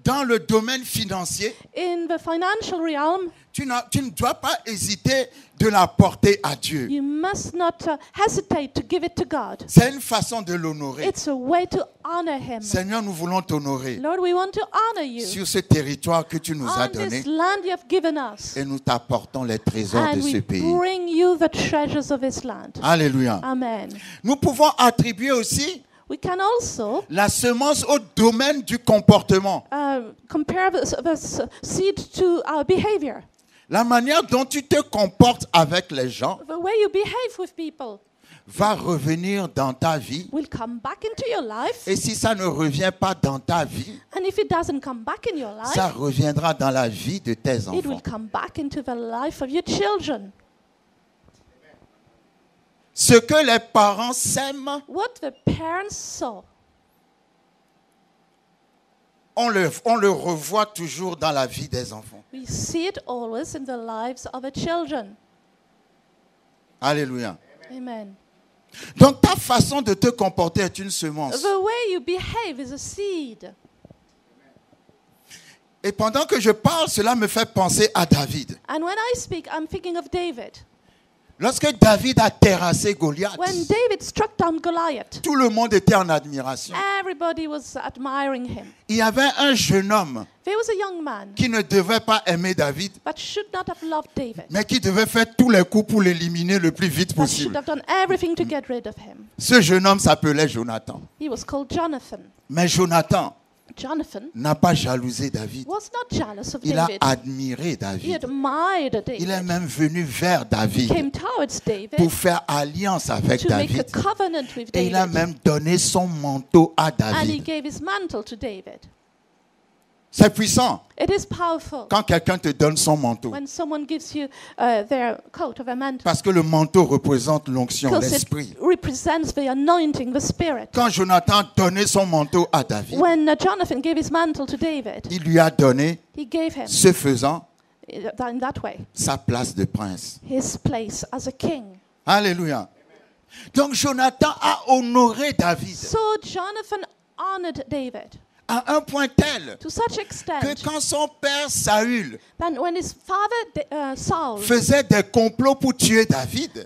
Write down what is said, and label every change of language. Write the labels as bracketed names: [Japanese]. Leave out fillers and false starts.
[French] dans le domaine financier, [English] in the financial realm, [French] tu ne dois pas hésiter de la porter à Dieu. [English] you must not hesitate to give it to God. [French] C'est une façon de l'honorer. [English] It's a way to honor Him. [French] Seigneur, nous voulons t'honorer [English] Lord, we want to honor you [French] sur ce territoire que tu nous as [English] on [French] donné [English] this land you have given us. [French] et nous t'apportons les trésors [English] And [French] de ce [English] we [French] pays. [English] bring you the treasures of this land. [French] Alléluia. [English] Amen. [French] Nous pouvons attribuer aussi [English] We can also [French] la semence au domaine du comportement. [English] compare the seed to our behavior. [French] La manière dont tu te comportes avec les gens [English] The way you behave with people [French] va revenir dans ta vie. [English] will come back into your life. [French] Et si ça ne revient pas dans ta vie, [English] And if it doesn't come back in your [French] ça [English] life, [French] reviendra dans la vie de tes [English] it will [French] enfants. [English] come back into the life of your children. [French] Ce que les parents sèment, [English] What the parents sow, [French] on le revoit toujours dans la vie des enfants. [English] we see it always in the lives of the children. [French] Alléluia. [English] Amen. [French] Donc ta façon de te comporter est une semence. [English] The way you behave is a seed. [French] Et pendant que je parle, cela me fait penser à David. [English] And when I speak, I'm thinking of David. [French] Lorsque David a terrassé Goliath, [English] When David struck down Goliath, [French] tout le monde était en admiration. [English] everybody was admiring him. [French] Il y avait un jeune homme [English] There was a young man [French] qui ne devait pas aimer David, [English] but should not have loved David. [French] mais qui devait faire tous les coups pour l'éliminer le plus vite [English] But should [French] possible. [English] have done everything to get rid of him. [French] Ce jeune homme s'appelait Jonathan. [English] He was called Jonathan. [French] Mais Jonathan [English] Jonathan [French] n'a pas jalousé David. [English] was not jealous of [French] Il a [English] David. [French] admiré [English] He [French] David. [English] admired [French] Il est [English] David. [French] même venu vers David [English] Came towards David [French] pour faire alliance avec [English] to make a [French] David. [English] covenant with [French] Et il a [English] David. [French] même donné son manteau à [English] And he [French] David. [English] gave his mantle to David. [French] C'est puissant [English] It is powerful [French] quand quelqu'un te donne son manteau. [English] when someone gives you their coat of a mantle. [French] Parce que le manteau représente l'onction, [English] Because it [French] l'esprit. [English] represents the anointing, the spirit. [French] Quand Jonathan donnait son manteau à David, [English] When Jonathan gave his mantle to David, [French] il lui a donné, [English] he gave him, [French] ce faisant, [English] in that way, [French] sa place de prince. [English] his place as a king. [French] Alléluia. Donc Jonathan a honoré David [English] So Jonathan honored David [French] à un point tel [English] to such [French] que [English] extent [French] quand son père Saül [English] that when his father Saul [French] faisait des complots pour tuer David,